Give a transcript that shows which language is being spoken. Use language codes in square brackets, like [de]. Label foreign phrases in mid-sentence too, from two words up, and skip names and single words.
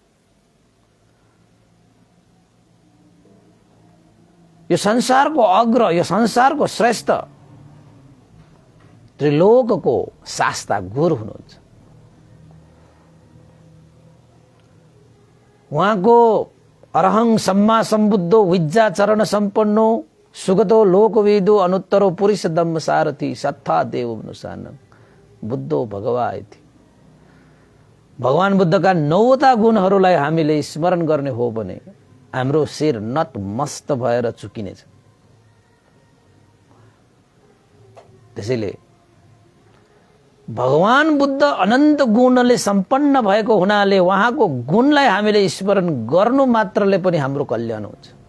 [ne] यो संसारको अग्र, यो संसारको श्रेष्ठ त्रिलोकको शास्ता गुरु हुनुहुन्छ। [pi] उहाँको अरहं सम्मा सम्बुद्धो विज्जा चरण सम्पन्नो सुगतो लोकविदो अनुत्तरो पुरुष दम्म सारथी सत्था देव अनुसान बुद्धो भगवायति। [ne] भगवान बुद्धका 9वटा गुणहरूलाई हामीले स्मरण गर्ने हो भने हाम्रो शिर नतमस्त भएर चुकिनेछ। त्यसैले भगवान बुद्ध अनन्त गुणले सम्पन्न भएको हुनाले उहाँको गुणलाई हामीले स्मरण गर्नु मात्रले पनि हाम्रो कल्याण हुन्छ।